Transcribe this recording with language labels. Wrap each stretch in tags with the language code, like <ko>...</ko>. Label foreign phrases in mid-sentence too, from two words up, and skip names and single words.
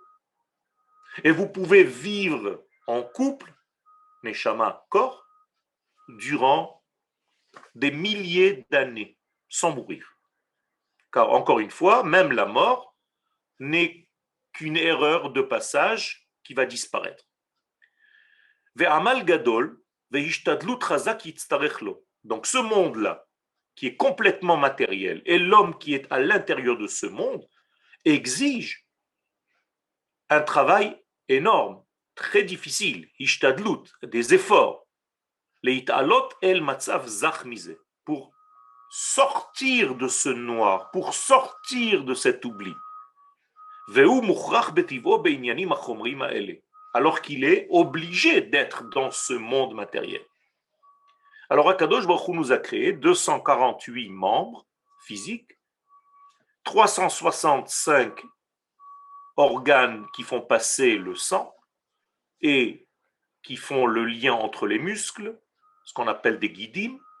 <fr>Et vous pouvez vivre en couple, Neshama, corps, durant des milliers d'années, sans mourir. Car encore une fois, même la mort n'est qu'une erreur de passage qui va disparaître.</fr> <he>ועמל גדול, והשתדלות חזקה יצטרך לו.</he> <fr>Donc ce monde-là, qui est complètement matériel, et l'homme qui est à l'intérieur de ce monde, exige un travail énorme, très difficile, ishtadlut, des efforts,</fr> <he>להעלות אל מצב זך מזה,</he> <fr>pour sortir de ce noir, pour sortir de cet oubli.</fr> <he>והוא מוכרח בטבעו בעניינים החומריים האלה,</he> <fr>alors qu'il est obligé d'être dans ce monde matériel. Alors</fr> <he>הקדוש ברוך הוא</he> <fr>nous a créé 248 membres physiques, 365 organes qui font passer le sang et qui font le lien entre les muscles, ce qu'on appelle des guidim.</fr>